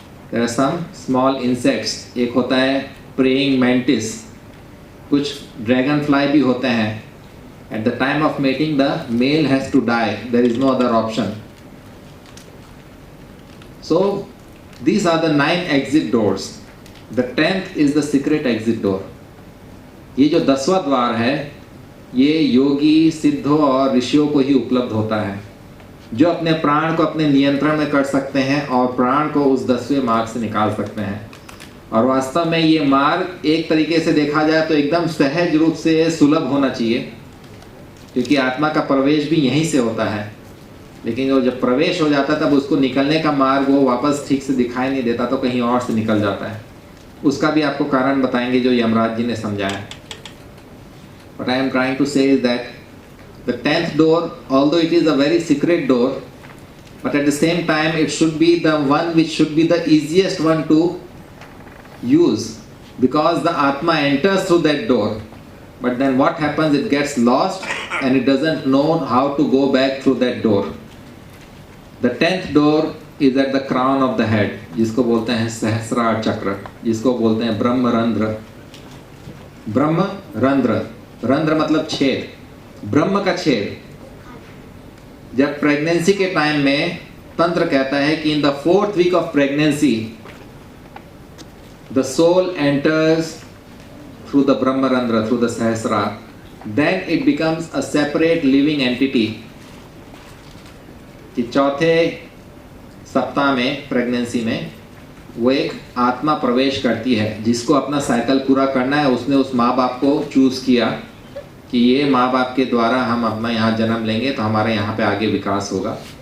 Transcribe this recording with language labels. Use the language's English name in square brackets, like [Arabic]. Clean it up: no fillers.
[English] There are some small insects, [Hindi] एक होता है [English] praying mantis, [Hindi] कुछ dragonfly भी होते हैं. [English] At the time of mating the male has to die, there is no other option. So these are the 9 exit doors. The 10th is the secret exit door. [Hindi] ये जो 10वां द्वार है ये योगी, सिद्धों और ऋषियों को ही उपलब्ध होता है, जो अपने प्राण को अपने नियंत्रण में कर सकते हैं और प्राण को उस 10वें मार्ग से निकाल सकते हैं. और वास्तव में ये मार्ग एक तरीके से देखा जाए तो एकदम सहज रूप से सुलभ होना चाहिए, क्योंकि आत्मा का प्रवेश भी यहीं से होता है. लेकिन वो जब प्रवेश हो जाता है तब उसको निकलने का मार्ग वो वापस ठीक से दिखाई नहीं देता, तो कहीं और से निकल जाता है. उसका भी आपको कारण बताएंगे जो यमराज जी ने समझाया. [English] What I am trying to say is that the 10th door, although it is a very secret door, but at the same time it should be the one which should be the easiest one to use, because the Atma enters through that door. But then what happens? It gets lost and it doesn't know how to go back through that door. The 10th door is at the crown of the head, [Hindi] जिसको बोलते हैं सहस्रार चक्र, जिसको बोलते हैं ब्रह्म रंध्र. ब्रह्म रंध्र, रंध्र मतलब छेद, ब्रह्म का छेद. जब प्रेगनेंसी के टाइम में तंत्र कहता है कि [English] In the 4th week of pregnancy the soul enters through the Brahmarandra, through the Sahasrara, then it becomes a separate living entity. [Hindi] कि चौथे सप्ताह में प्रेगनेंसी में वो एक आत्मा प्रवेश करती है जिसको अपना साइकिल पूरा करना है. उसने उस माँ बाप को चूज किया कि ये माँ बाप के द्वारा हम अपना यहाँ जन्म लेंगे तो हमारे यहाँ पे आगे विकास होगा.